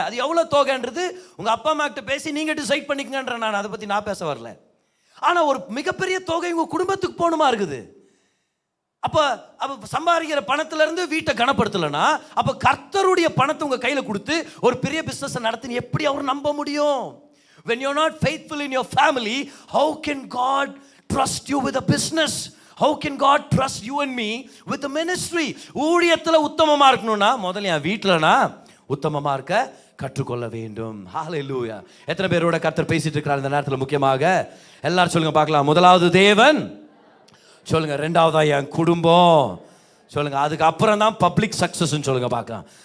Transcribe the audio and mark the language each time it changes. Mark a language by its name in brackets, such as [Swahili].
[Tamil] அது எவ்வளோ தொகைன்றது உங்க அப்பா அம்மா கிட்ட பேசி நீங்க டிசைட் பண்ணிக்கங்கன்ற. நான் அதை பற்றி நான் பேச வரல. ஆனால் ஒரு மிகப்பெரிய தொகை உங்க குடும்பத்துக்கு போகணுமா இருக்குது. அப்போ சம்பாதிக்கிற பணத்துல இருந்து வீட்டை கனப்படுத்தலைன்னா அப்போ கர்த்தருடைய பணத்தை உங்க கையில் கொடுத்து ஒரு பெரிய பிசினஸ் நடத்தி எப்படி அவர் நம்ப முடியும்? [English] When you're not faithful in your family, how can God trust you with a business? How can God trust you and me with the ministry? [Tamil] ஊழியத்துல உத்தமமா இருக்கணும்னா முதல்ல என் வீட்டிலனா உத்தமமா இருக்க கற்றுக்கொள்ள வேண்டும். ஹல்லேலூயா. எத்தனை பேரோட கர்த்தர் பேசிட்டு இருக்கிறார் இந்த நேரத்தில்? முக்கியமாக எல்லாரும் சொல்லுங்க பார்க்கலாம். முதலாவது தேவன் சொல்லுங்க, ரெண்டாவதா என் குடும்பம் சொல்லுங்க, அதுக்கப்புறம் தான் பப்ளிக் சக்சஸ்ன்னு சொல்லுங்க பார்க்கலாம்.